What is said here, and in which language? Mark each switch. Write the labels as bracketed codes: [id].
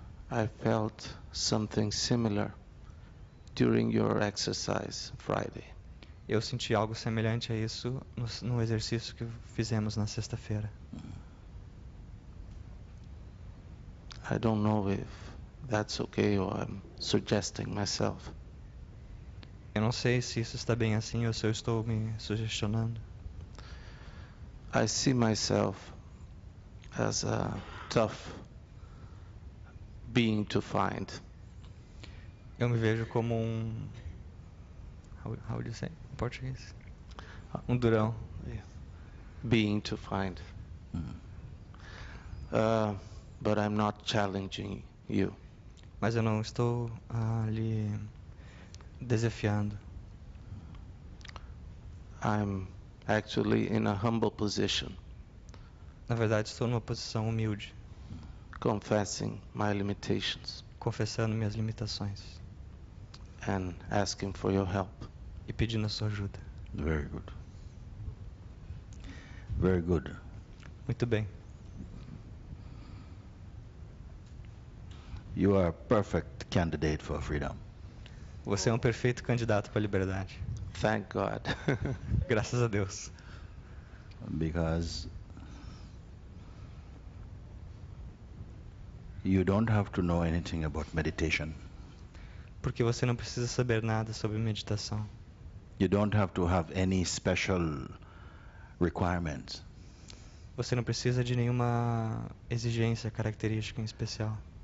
[en] I felt something similar during your exercise Friday. [pt] Eu senti algo semelhante a isso no exercício que fizemos na sexta-feira. [en] I don't know if that's okay or I'm suggesting myself. [pt] Eu não sei se isso está bem assim ou se eu estou me sugestionando. [en] I see myself as a tough being to find. [pt] Eu me vejo como [en] how would you say [pt] em português? Durão. [en] Being to find. But I'm not challenging you. [pt] Mas eu não estou lhe desafiando. [en] I'm actually in a humble position. [pt] Na verdade, estou numa posição humilde. [en] Confessing my limitations. [pt] Confessando minhas limitações. [en] And asking for your help. [pt] E pedindo a sua ajuda. [en] Very good. Very good. [pt] Muito bem. [en] You are a perfect candidate for freedom. [pt] Você é um perfeito candidato para a liberdade. [en] Thank God. [pt] Graças a Deus. [en] Because you don't have to know anything about meditation. [pt] Porque você não precisa saber nada sobre meditação. [en] You don't have to have any special requirements. [pt] Você não precisa de nenhuma exigência, característica em especial.